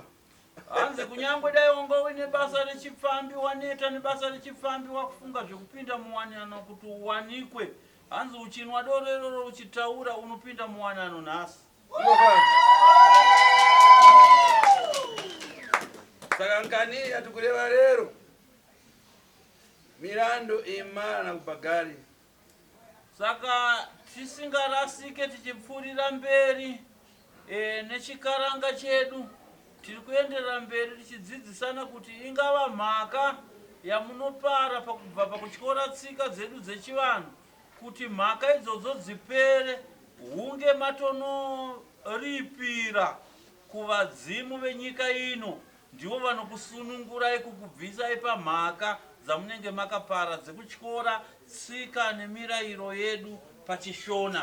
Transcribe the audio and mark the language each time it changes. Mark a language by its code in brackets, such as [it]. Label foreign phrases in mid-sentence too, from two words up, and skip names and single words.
[sn] Hanzi kunyangwe dai wanga uine basa rechipfambi, waneta nebasa rechipfambi, wakufunga zvekupinda muwanano kuti uwanikwe, hanzi uchinwa doro iroro uchitaura unopinda muwanano nhasi. [seh] Saka nkani yatukureva lero milandu imara na kubagari. [sn] Saka tisingarasike tichipfurira mberi nechikaranga chedu, tiri kuenderera mberi tichidzidzisana kuti ingava mhaka yamunopara pakubva pakutyora tsika dzedu dzechivanhu, kuti mhaka idzodzo dzipere, hunge matonoripira kuvadzimu venyika ino, ndivo vanokusunungurai kukubvisai pamhaka dzamunenge makapara dzekutyora tsika nemirayiro yedu pachishona.